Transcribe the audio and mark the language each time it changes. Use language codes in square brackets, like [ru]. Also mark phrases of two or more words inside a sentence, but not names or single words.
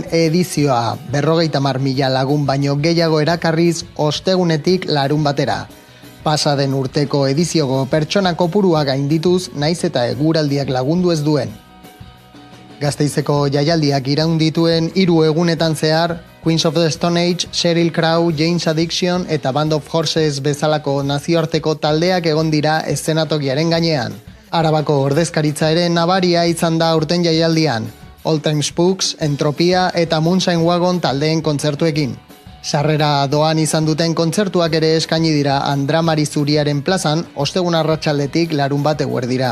[eu] edizioa, 50.000 lagun baino gehiago erakarriz ostegunetik larun batera. Pasaden urteko edizioko pertsona kopurua gaindituz, naiz eta eguraldiak lagundu ez duen. Gasteizeko jaialdiak iraun dituen 3 egunetan zehar, Queens of the Stone Age, Sheryl Crow, Jane's Addiction eta Band of Horses bezalako nazioarteko taldeak egon dira eszenatokiaren gainean. Arabako ordezkaritza ere nabaria izan da urten jaialdian. All Time Spooks, Entropia eta Moonshine Wagon taldeen kontzertuekin. Sarrera doan izan duten kontzertuak ere eskaini dira Andramari Zuriaren plazan, ostegun arratsaldetik larunbat eguerdira.